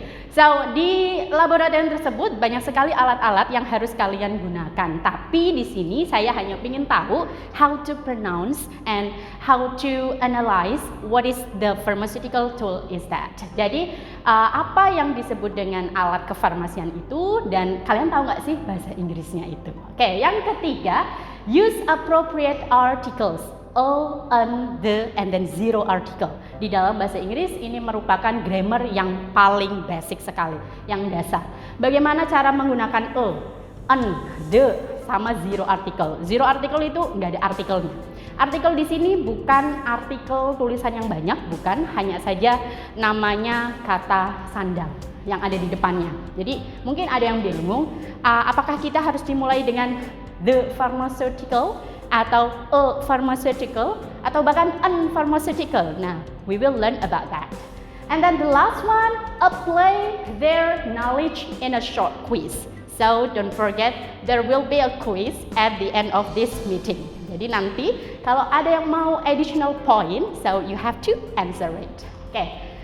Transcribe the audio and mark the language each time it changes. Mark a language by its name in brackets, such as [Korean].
[Indonesian] So, di laboratorium tersebut banyak sekali alat-alat yang harus kalian gunakan. Tapi di sini saya hanya ingin tahu [English] how to pronounce and how to analyze what is the pharmaceutical tool is that. [Indonesian] Jadi apa yang disebut dengan alat kefarmasian itu, dan kalian tahu nggak sih bahasa Inggrisnya itu? Oke, yang ketiga, [English] use appropriate articles. O, an, the, and then zero article. [Indonesian] Di dalam bahasa Inggris ini merupakan grammar yang paling basic sekali, yang dasar. Bagaimana cara menggunakan o, an, the, sama zero article. Zero article itu nggak ada artikelnya. Artikel di sini bukan artikel tulisan yang banyak, bukan, hanya saja namanya kata sandang yang ada di depannya. Jadi mungkin ada yang bingung, apakah kita harus dimulai dengan the pharmaceutical atau a pharmaceutical atau bahkan an pharmaceutical. [English] Nah, we will learn about that. And then the last one, apply their knowledge in a short quiz. So don't forget, there will be a quiz at the end of this meeting. [Indonesian] Jadi nanti kalau ada yang mau [English] additional point, so you have to answer it. Okay.